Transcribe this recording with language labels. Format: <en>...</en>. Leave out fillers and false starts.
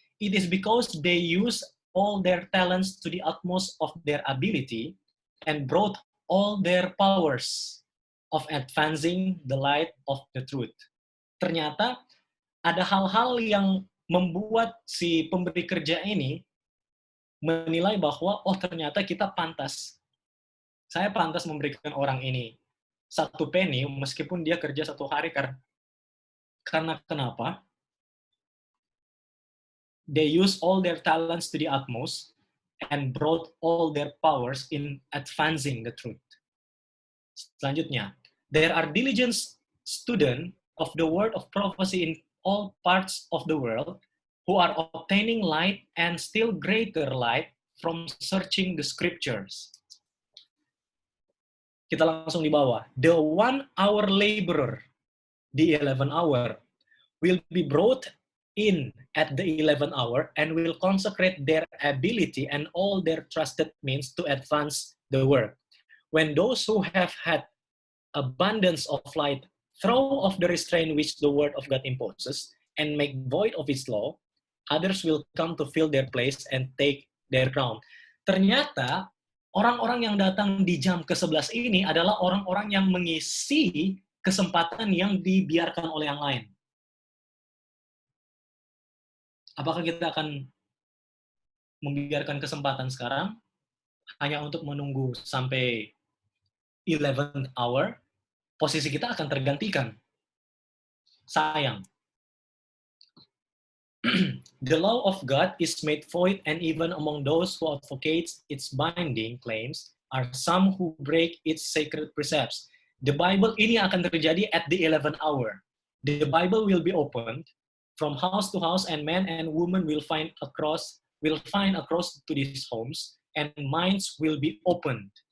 <en>It is because they use all their talents to the utmost of their ability and brought all their powers of advancing the light of the truth.</en> <id>Ternyata ada hal-hal yang membuat si pemberi kerja ini menilai bahwa, oh ternyata kita pantas. Saya pantas memberikan orang ini 1 penny meskipun dia kerja 1 hari. Karena kenapa?</id> <en>They use all their talents to the utmost and brought all their powers in advancing the truth. Selanjutnya, there are diligent students of the word of prophecy in all parts of the world who are obtaining light and still greater light from searching the scriptures.</en> <id>Kita langsung di bawah.</id> <en>The 1 hour laborer, the 11 hour, will be brought in at the 11th hour and will consecrate their ability and all their trusted means to advance the work. When those who have had abundance of light throw off the restraint which the word of God imposes and make void of his law, others will come to fill their place and take their crown.</en> <id>Ternyata orang-orang yang datang di jam ke-11 ini adalah orang-orang yang mengisi kesempatan yang dibiarkan oleh yang lain. Apakah kita akan membiarkan kesempatan sekarang hanya untuk menunggu sampai 11th hour, posisi kita akan tergantikan. Sayang.</id> <en>The law of God is made void, and even among those who advocate its binding claims are some who break its sacred precepts. The Bible</en> <id>ini akan terjadi</id> <en>at the 11th hour. The Bible will be opened from house to house, and men and women will find across to these homes, and minds will be opened.</en>